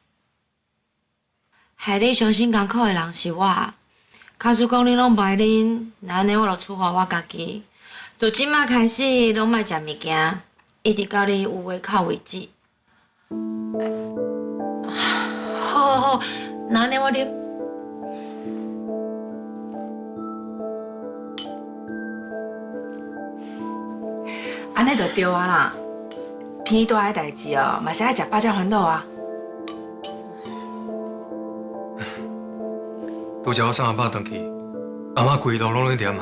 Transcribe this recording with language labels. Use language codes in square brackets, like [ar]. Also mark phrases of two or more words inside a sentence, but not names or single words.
[nan] 害你伤心艰苦的人是我。假使讲你拢袂啉，那安尼我就处罚我家己，从即马开始拢莫食物件，一直到你有胃口为止。好，那安尼我啉。安尼就对啊啦。天大的代志哦，嘛是爱食饱才烦恼啊。拄则我送阿爸回去，阿嬷规路拢咧念啊。